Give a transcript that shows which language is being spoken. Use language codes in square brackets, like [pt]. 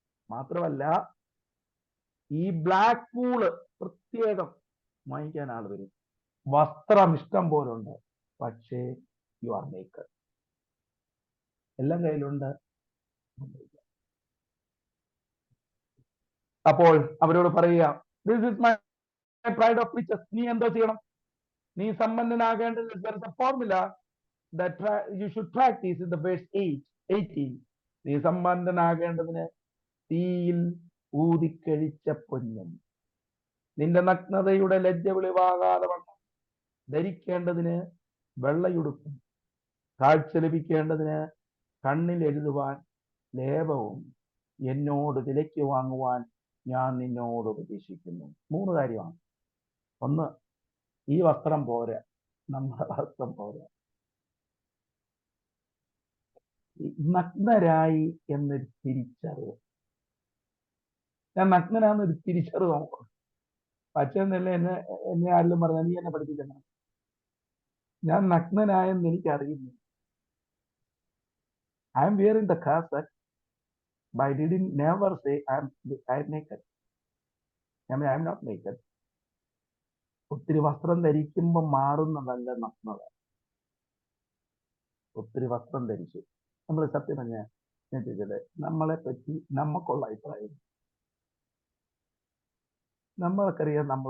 [ml] മാത്രമല്ല ഈ black wool പ്രത്യേകം വാങ്ങിക്കാൻ ആൾ വരും. വസ്ത്രം ഇഷ്ടം പോലുണ്ട്, പക്ഷേ [en] you are maker, [ml] എല്ലാം കയ്യിലുണ്ട്. അപ്പോൾ അവരോട് പറയുക, [en] This is my pride of riches. [ml] നീ എന്തോ ചെയ്യണം? നീ സമ്പന്നനാകേണ്ടത് formula [en] that you should practice in the verse 18. [ml] നീ സമ്പന്നനാകേണ്ടതിന് തീയിൽ ഊതിക്കഴിച്ച പൊന്നും, നിന്റെ നഗ്നതയുടെ ലജ്ജ വെളിവാകാതെ വണ്ണം ധരിക്കേണ്ടതിന് വെള്ളയുടുപ്പും, കാഴ്ച ലഭിക്കേണ്ടതിന് കണ്ണിൽ എഴുതുവാൻ ലേപവും എന്നോട് വിലയ്ക്ക് വാങ്ങുവാൻ ഞാൻ നിന്നോട് ഉപദേശിക്കുന്നു. 3 കാര്യമാണ്. ഒന്ന്, ഈ വസ്ത്രം പോരാ, നമ്മുടെ വസ്ത്രം പോരാ. നഗ്നരായി എന്നൊരു തിരിച്ചറിവ്. ഞാൻ നഗ്നനാന്നൊരു തിരിച്ചറിവ് നോക്കണം. പച്ചെന്നല്ല എന്നെ ആരെങ്കിലും പറഞ്ഞാൽ നീ എന്നെ പഠിപ്പിക്കണം. ഞാൻ നഗ്നനായെന്ന് എനിക്കറിയുന്നു. [en] I am wearing the cassette, but I didn't never say I am naked. I am not naked. [ml] ഒത്തിരി വസ്ത്രം ധരിക്കുമ്പോൾ മാറുന്നതല്ല നഗ്നത. ഒത്തിരി വസ്ത്രം ധരിച്ചു നമ്മൾ സത്യം പറഞ്ഞ നമ്മളെ പറ്റി നമുക്കുള്ള അഭിപ്രായം നമ്മൾക്കറിയാം.